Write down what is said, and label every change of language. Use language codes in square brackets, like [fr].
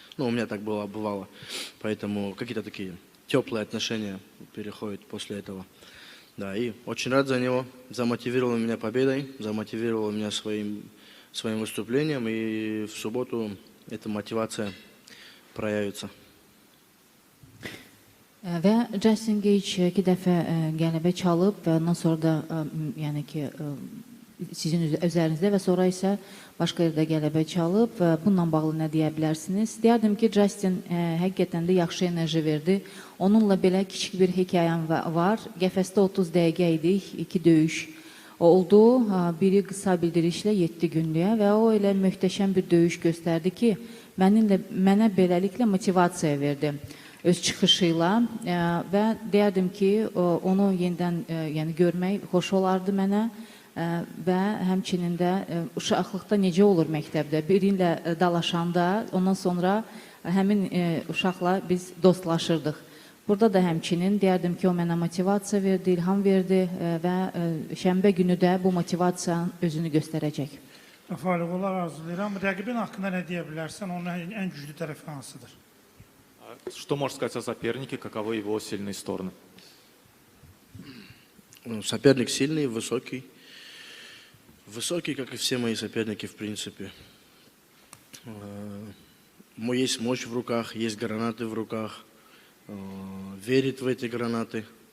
[ru] Ну, у меня так было, бывало. Поэтому какие-то такие теплые отношения переходят после этого. Да, и очень рад за него. Замотивировал меня победой, замотивировал меня своим выступлением, и в субботу эта мотивация проявится. [az] Və Justin Gage 2 dəfə qələbə çalıb və ondan sonra da yəni ki sizin üzərinizdə və sonra isə başqa yerdə qələbə çalıb. Bununla bağlı nə deyə bilərsiniz? Deyərdim ki, Justin həqiqətən də yaxşı enerji verdi. Onunla belə kiçik bir hekayəm var. Qəfəsdə 30 dəqiqə idik, 2 döyüş oldu. Biri qısa bildirişlə 7 günlüyə və o elə möhtəşəm bir döyüş göstərdi ki, mənə beləliklə motivasiya verdi öz çıxışıyla və deyərdim ki, onu yenidən yəni görmək xoş olardı mənə. Və həmçinin də uşaqlıqda necə olur məktəbdə, birinlə dalaşanda, ondan sonra həmin uşaqla biz dostlaşırdıq. Burada da həmçinin deyərdim ki, o mənə motivasiya verdi, ilham verdi və şənbə günü də bu motivasiyanın özünü göstərəcək. Rafael, onlar arzulayıram. Rəqibin haqqında nə deyə bilərsən? Onun ən güclü tərəfi hansıdır? [ru] Что можешь сказать о сопернике, каковы его сильные стороны? Соперник сильный, высокий. Высокий, как и все мои соперники, в принципе. Есть мощь в руках, есть гранаты в руках. Верит в эти гранаты.